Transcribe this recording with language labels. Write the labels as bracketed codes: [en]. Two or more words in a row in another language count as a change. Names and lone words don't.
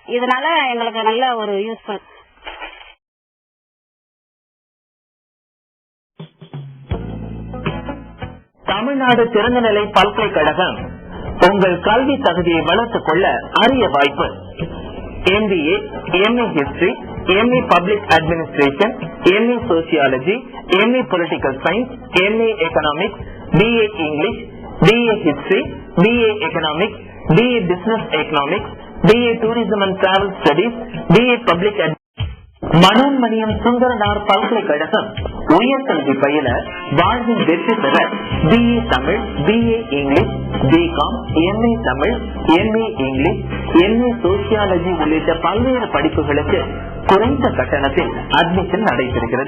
[ta] இதனால எங்களுக்கு நல்ல ஒரு யூஸ்ஃபுல். தமிழ்நாடு திறந்தநிலை பல்கலைக்கழகம் உங்கள் கல்வி தகுதியை வளர்த்துக் கொள்ள அரிய வாய்ப்பு. [en] MBA, MA History, MA Public Administration, MA Sociology, MA Political Science, MA Economics, BA English, BA History, BA Economics, BA Business Economics, BA Tourism and Travel Studies, BA Public [ta] மனோன்மணியம் சுந்தரனார் பல்கலைக்கழகம் உயர்கல்வி பயில வாழ்வில் வெற்றி பெற BA தமிழ், [en] BA English, [ta] BCom, MA தமிழ், [en] MA English, MA Sociology [ta] உள்ளிட்ட பல்வேறு படிப்புகளுக்கு குறைந்த கட்டணத்தில் அட்மிஷன் நடைபெறுகிறது.